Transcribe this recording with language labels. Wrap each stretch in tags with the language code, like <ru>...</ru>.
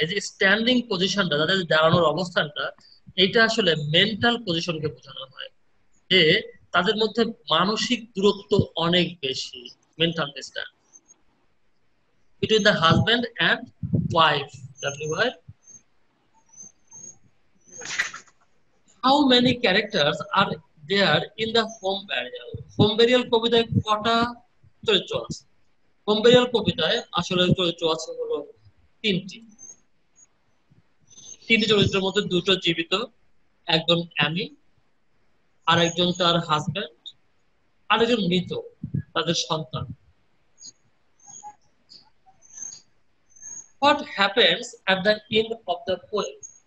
<bn>এই যে স্ট্যান্ডিং পজিশনটা, তাদের দাঁড়ানোর অবস্থানটা, এটা আসলে মেন্টাল পজিশনকে বোঝানো হয়। যে তাদের মধ্যে মানসিক দূরত্ব অনেক বেশি,</bn> <en>Mental distance between the husband and wife. WY. How many characters are there in the home burial?</en> <bn>Home burial কবিতায় কটা চরিত্র আছে? Home burial কবিতায় আসলে চরিত্র আছে হলো তিনটি। তিনটি চরিত্রের মধ্যে দুটো জীবিত, একজন অ্যামি, আর একজন তার হাজবেন্ড, আর একজন মৃত, তাদের সন্তান।</bn> <en>What happens at the end of the poem?</en>